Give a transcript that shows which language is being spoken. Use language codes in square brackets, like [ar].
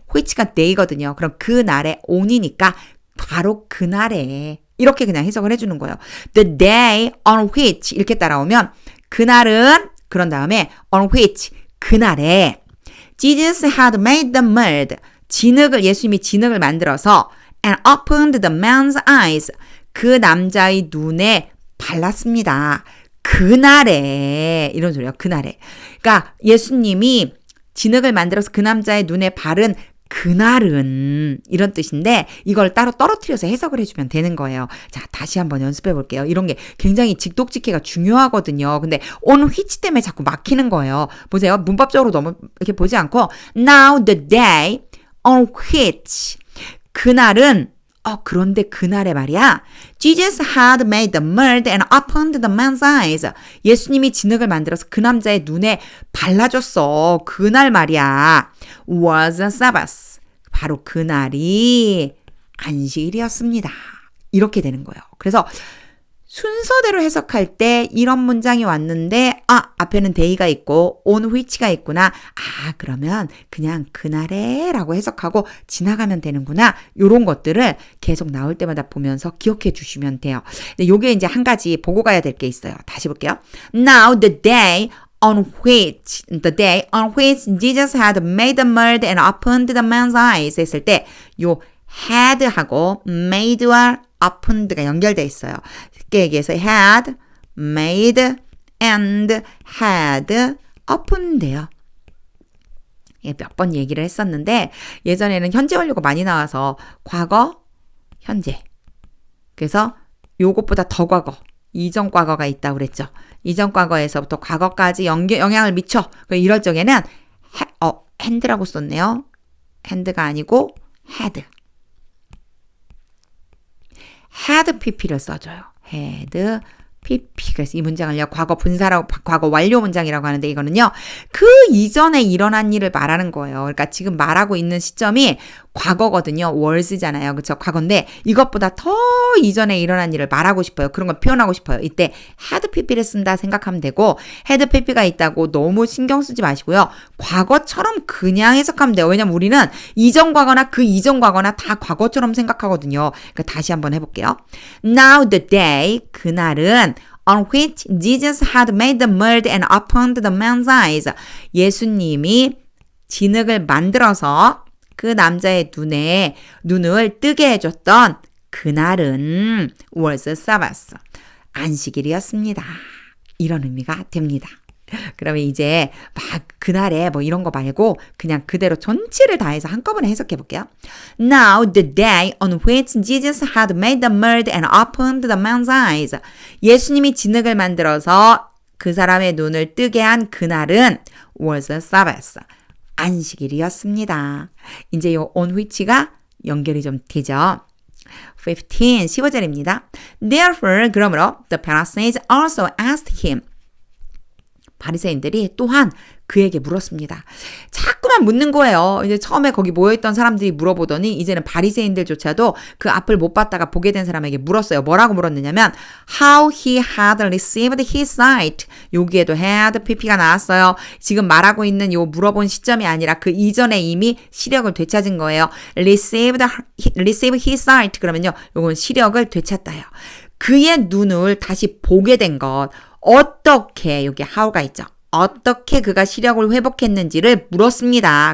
[ko] which가 day거든요. 그럼 그날에 on이니까 바로 그날에 이렇게 그냥 해석을 해주는 거예요. [en] The day on which [ko] 이렇게 따라오면 그날은 그런 다음에 [en] on which [ko] 그날에 [en] Jesus had made the mud. [ko] 예수님이 진흙을 만들어서 [en] and opened the man's eyes. [ko] 그 남자의 눈에 발랐습니다. 그날에 이런 소리예요. 그날에. 그러니까 예수님이 진흙을 만들어서 그 남자의 눈에 바른 그날은 이런 뜻인데 이걸 따로 떨어뜨려서 해석을 해주면 되는 거예요. 자, 다시 한번 연습해 볼게요. 이런 게 굉장히 직독직해가 중요하거든요. 근데 on which 때문에 자꾸 막히는 거예요. 보세요. 문법적으로 너무 이렇게 보지 않고 [en] Now the day on which [ko] 그날은 그런데 그날에 말이야. [en] Jesus had made the mud and opened the man's eyes. [ko] 예수님이 진흙을 만들어서 그 남자의 눈에 발라줬어. 그날 말이야. [en] Was a Sabbath. [ko] 바로 그날이 안식일이었습니다. 이렇게 되는 거예요. 그래서 순서대로 해석할 때 이런 문장이 왔는데 앞에는 day가 있고 on which가 있구나. 그러면 그냥 그날에 라고 해석하고 지나가면 되는구나. 이런 것들을 계속 나올 때마다 보면서 기억해 주시면 돼요. 근데 요게 이제 한 가지 보고 가야 될 게 있어요. 다시 볼게요. [en] Now the day on which Jesus had made the mud and opened the man's eyes [ko] 했을 때 [en] 요 had하고 made와 opened가 연결돼 있어요. [ko] 쉽게 얘기해서 [en] had, made, and had opened예요. [ko] 몇 번 얘기를 했었는데 예전에는 현재 완료가 많이 나와서 과거, 현재. 그래서 요것보다 더 과거, 이전 과거가 있다고 그랬죠. 이전 과거에서부터 과거까지 영향을 미쳐. 이럴 적에는 hand라고 썼네요. hand가 아니고 had. [en] had pp를 [ko] 써줘요. [en] had PP. [ko] 그래서 이 문장을요, 과거 분사라고, 과거 완료 문장이라고 하는데 이거는요, 그 이전에 일어난 일을 말하는 거예요. 그러니까 지금 말하고 있는 시점이 과거거든요. was잖아요. 그렇죠? 과거인데 이것보다 더 이전에 일어난 일을 말하고 싶어요. 그런 걸 표현하고 싶어요. 이때 had pp를 쓴다 생각하면 되고 had pp가 있다고 너무 신경 쓰지 마시고요. 과거처럼 그냥 해석하면 돼요. 왜냐면 우리는 이전 과거나 그 이전 과거나 다 과거처럼 생각하거든요. 그러니까 다시 한번 해볼게요. [en] Now the day, [ko] 그날은 [en] on which Jesus had made the mud and opened the man's eyes. [ko] 예수님이 진흙을 만들어서 그 남자의 눈을 뜨게 해줬던 그날은 [en] was Sabbath. [ko] 안식일이었습니다. 이런 의미가 됩니다. 그러면 이제 막 그날에 뭐 이런 거 말고 그냥 그대로 전체를 다 해서 한꺼번에 해석해 볼게요. [en] Now the day on which Jesus had made the mud and opened the man's eyes. [ko] 예수님이 진흙을 만들어서 그 사람의 눈을 뜨게 한 그날은 [en] was Sabbath. [ko] 안식일이었습니다. 이제 요 on which가 연결이 좀 되죠. 15절입니다. [en] Therefore, [ko] 그러므로 [en] the Pharisees also asked him. [ko] 바리새인들이 또한 그에게 물었습니다. 자꾸만 묻는 거예요. 이제 처음에 거기 모여있던 사람들이 물어보더니 이제는 바리새인들조차도 그 앞을 못 봤다가 보게 된 사람에게 물었어요. 뭐라고 물었느냐면 [en] How he had received his sight. [ko] 여기에도 had pp가 나왔어요. 지금 말하고 있는 요 물어본 시점이 아니라 그 이전에 이미 시력을 되찾은 거예요. [en] receive his sight. [ko] 그러면요, 요건 시력을 되찾다요. 그의 눈을 다시 보게 된 것. 어떻게, 여기 how가 있죠. 어떻게 그가 시력을 회복했는지를 물었습니다.